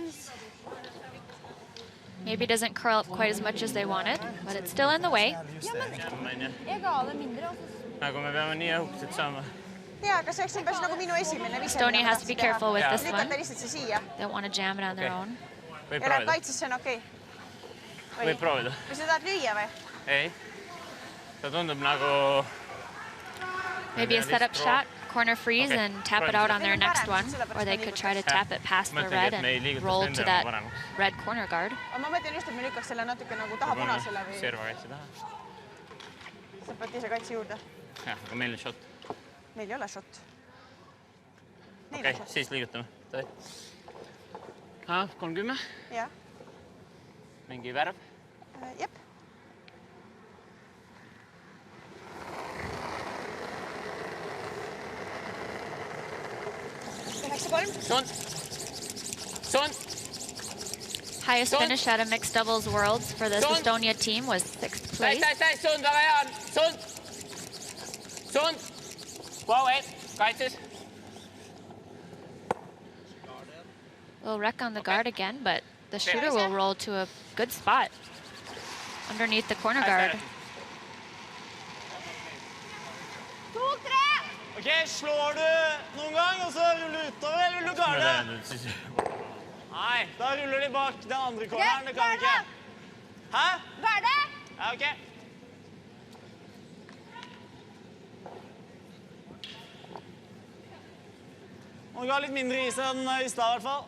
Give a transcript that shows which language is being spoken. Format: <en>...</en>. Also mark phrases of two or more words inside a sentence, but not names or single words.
<en>Maybe doesn't curl up quite as much as they wanted, but it's still in the way. Estonia has to be careful with this one. They don't want to jam it on their own.</en> <et>Võib proovida. Või sa tahad lüüa või? Ei. Ta tundub nagu...</et> <en>Maybe a setup shot, corner freeze, and tap it out on their next one. Or they could try to tap it past the red and roll to that red corner guard.</en> <et>Ma mõtlen just, et me lükkaks selle natuke nagu taha punasele või... Serva kaitse taha. Sa pead ise kaitse juurde. Jah, aga meil on shot. Meil ei ole shot. Okei, siis liigutame. 30? Jah. Mingi värv? Jep.</et> <en>Highest finish at a mixed doubles worlds for this Estonia team was 6th place.</en> <et>Sund, väga hea on! Sund! Sund! Vau, kaitses!</et> <en>Little wreck on the guard again, but the shooter will roll to a good spot underneath the corner guard.</en> <no>Ok, slår du noen gang, og så ruller du utover, eller vil du garde? Nei, da ruller de bak den andre corneren, det kan vi ikke. Hæ? Garde! Ja, ok. Må du ha litt mindre is enn i stad, i hvert fall.</no>